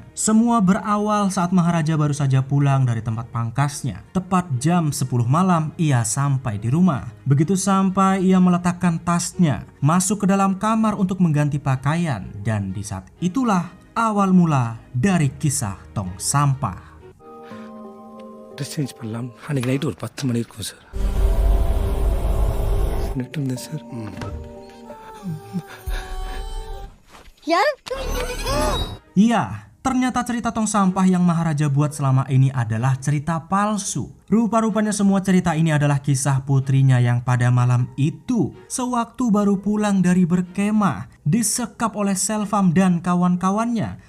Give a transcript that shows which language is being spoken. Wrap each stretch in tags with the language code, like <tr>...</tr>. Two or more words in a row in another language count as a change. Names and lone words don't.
<id>Semua berawal saat Maharaja baru saja pulang dari tempat pangkasnya. Tepat jam 10 malam ia sampai di rumah. Begitu sampai ia meletakkan tasnya, masuk ke dalam kamar untuk mengganti pakaian. Dan di saat itulah awal mula dari kisah tong sampah.</id> <en>dress change</en> <ta>பண்ணலாம். அன்றைக்கி நைட்டு ஒரு 10 மணி இருக்கும் சார். நைட்டு இருந்தேன் சார்.</ta> <id>Iya, ternyata cerita tong sampah yang Maharaja buat selama ini adalah cerita palsu. Rupa-rupanya semua cerita ini adalah kisah putrinya yang pada malam itu sewaktu baru pulang dari berkemah disekap oleh Selvam dan kawan-kawannya.</id>